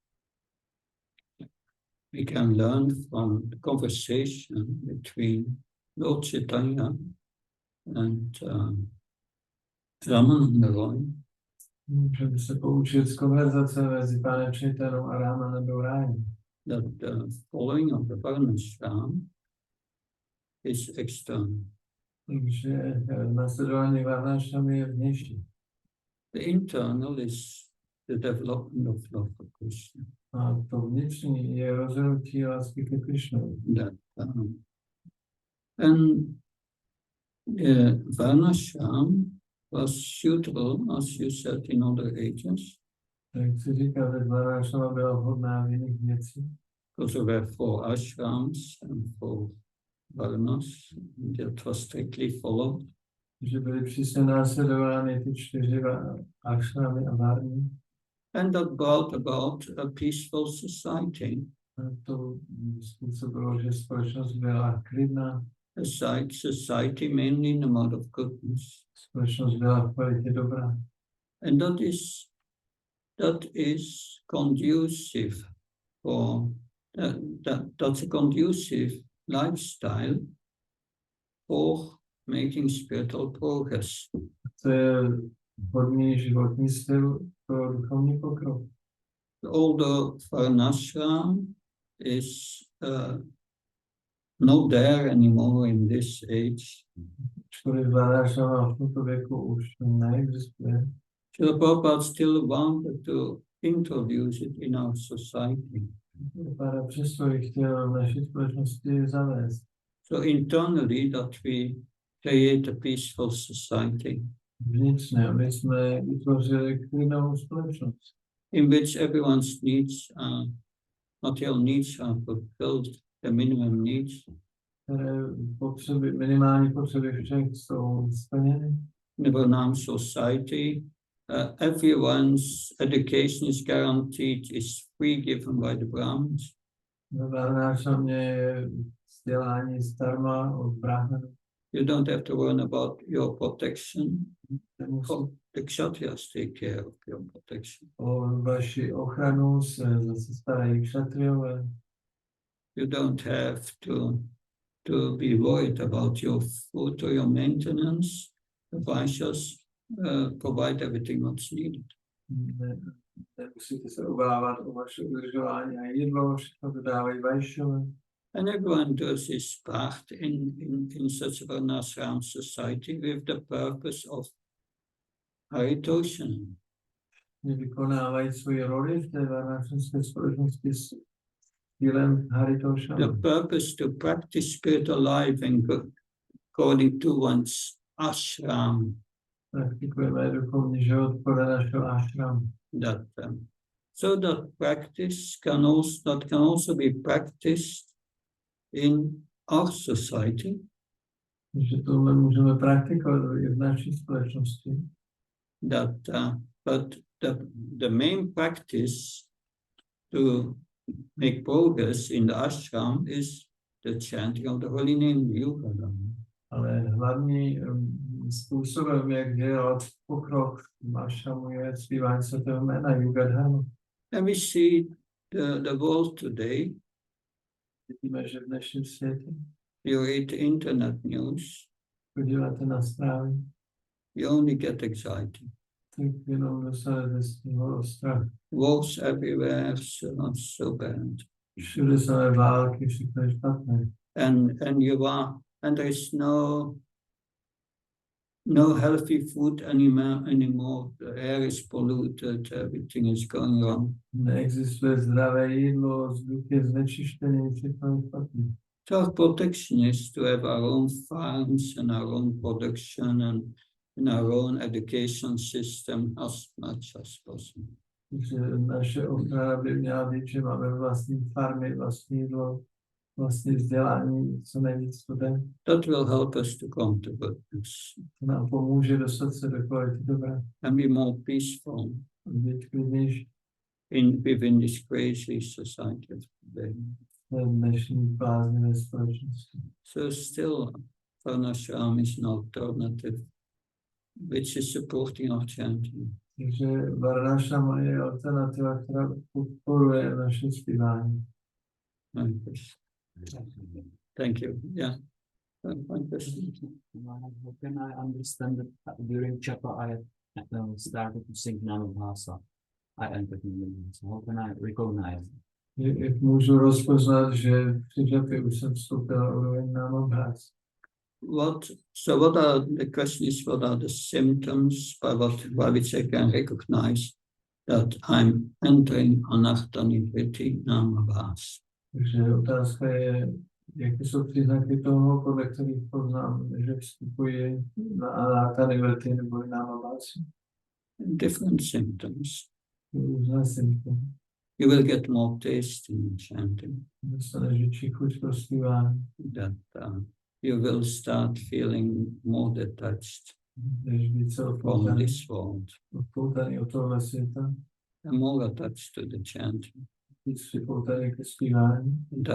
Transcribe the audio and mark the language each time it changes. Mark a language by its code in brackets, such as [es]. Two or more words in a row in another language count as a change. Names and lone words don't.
[en] We can learn from the conversation between Lord Chaitanya and Ramananda Roy. [cs] Můžeme se poučit z konverzace mezi pánem Chaitanou a Ramanandou Rájem. [en] That the following of the Varnashram is external. [cs] Takže následování Varnashram je vnější. [en] The internal is the development of love for Krishna. [cs] A to vnitřní je rozhodnutí lásky ke Krishnovi. [en] And Varnashram was suitable, as you said, in other ages. [cs] Tak si říká, že Varnashram byla vhodná v jiných věcích. [en] Because there were 4 ashrams and 4 varnas, and that was strictly followed. [cs] Že byly přísně následovány ty 4 ashramy a varny. [en] And that brought about a peaceful society. [cs] A to způsobilo, že společnost byla klidná. [en] A society mainly in the mode of goodness. [cs] Společnost byla v kvalitě dobra. [en] And that is conducive for that's a conducive lifestyle for making spiritual progress. [cs] To je vhodný životní styl pro duchovní pokrok. [en] Although Varnashram is not there anymore in this age, [cs] Ačkoliv Varnashram v tomto věku už neexistuje, [en] Srila Prabhupada still wanted to introduce it in our society. [cs] Pára přesto chtěl v naší společnosti zavést. [en] So internally that we create a peaceful society [cs] Vnitřně, aby jsme vytvořili klidnou společnost, [en] in which everyone's needs, material needs are fulfilled, the minimum needs. [cs] které potřeby, minimální potřeby všech jsou splněny. [en] In our society, everyone's education is guaranteed, is free, given by the Brahmins. [cs] Ve Varnášamě je vzdělání zdarma od Brahmanů. [en] You don't have to worry about your protection. The Kshatriyas take care of your protection. [cs] O vaši ochranu se zase starají kšatriové. [en] You don't have to be worried about your food or your maintenance. The Vaishyas provide everything what's needed. [cs] Nemusíte se obávat o vaše udržování a jídlo, všechno dodávají Vaishyové. [en] And everyone does his part in such a Varnashram society with the purpose of haritoshan. [cs] Vykonávají svoji roli v té varnášramské společnosti s cílem haritošana. [en] The purpose to practice spiritual life and according to one's ashram. [cs] Praktikujeme duchovní život podle našeho ashramu. [en] So that practice can also be practiced in our society. [cs] Že tohle můžeme praktikovat i v naší společnosti. [en] But the main practice to make progress in the ashram is the chanting of the holy name, Yugadam. [cs] Ale hlavní způsobem, jak dělat pokrok v ashramu, je zpívání svatého jména Yugadharma. [en] And we see the world today. [cs] Vidíme, že v dnešním světě. [en] You read internet news. [cs] Podíváte na zprávy. [en] You only get anxiety. [cs] Tak jenom dostanete z toho strach. [en] Wars everywhere, so bad. [cs] Všude samé války, všechno je špatné. [en] And there is no healthy food anymore. The air is polluted, everything is going wrong. [cs] Neexistuje zdravé jídlo, vzduch je znečištěný, všechno je špatné. [en] Self-protection is to have our own farms and our own production and our own education system as much as possible. [cs] Takže naše ochrana by měla být, že máme vlastní farmy, vlastní jídlo, vlastní vzdělání, co nejvíc to jde. [en] That will help us to come to goodness. [cs] To nám pomůže dostat se do kvality dobra. [en] And be more peaceful [cs] Být klidnější [en] within this crazy society of today. [cs] v dnešní bláznivé společnosti. [en] So still, Varnashram is an alternative which is supporting our chanting. [cs] Takže Varnashram je alternativa, která podporuje naše zpívání. [en] Thank you. Yeah. One question. How can I understand that during Chapa I started to sing Namabhasa? I entered in the How can I recognize it? [cs] Jak můžu rozpoznat, že při Čapě už jsem vstoupil na úroveň Namabhasa? [en] What are the question is, what are the symptoms by which I can recognize that I'm entering Anahtani Vriti Namabhasa? [cs] Takže otázka je, jaké jsou příznaky toho, podle kterých poznám, že vstupuji na Anahtani Vriti nebo Namabhasa? [en] Different symptoms. [cs] Různé symptomy. [en] You will get more taste in chanting. [cs] Dostaneš větší chuť pro zpívání. [en] That you will start feeling more detached from this world. [cs] Odpoutaný od tohle světa. [en] And more attached to the chanting. [cs] Víc připoutaný ke zpívání.